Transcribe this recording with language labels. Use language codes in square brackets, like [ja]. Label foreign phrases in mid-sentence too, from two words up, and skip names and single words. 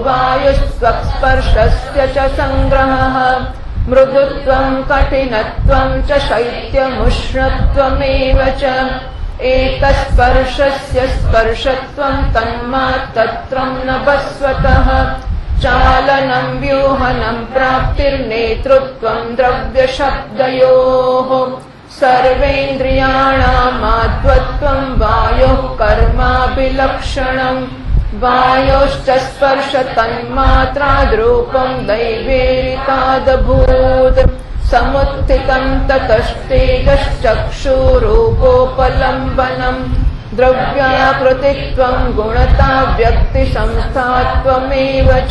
[sa] વાયુસ્વસ્પર્શસ્ય ચ સંગ્રહઃ મૃદુત્વં કઠિનત્વં ચ શૈત્યમુષ્ણત્વમેવ ચ એકસ્પર્શસ્ય સ્પર્શત્વં તન્માત્રત્વં નભસ્વતઃ ચાલनं વ્યુહनं પ્રાપ્તિર્નેતૃત્વં દ્રવ્ય શબ્દયોઃ સર્વેન્દ્રિયાણામાત્વત્વં વાયોઃ કર્માભિલક્ષણં वायोश्च स्पर्श तन्मात्राद्रूपं दैवेरितादभूत् समुत्थितं ततस्तेजश्चक्षुरूपोपलम्बनम् द्रव्याकृतित्वं गुणता व्यक्तिसंस्थात्वमेव च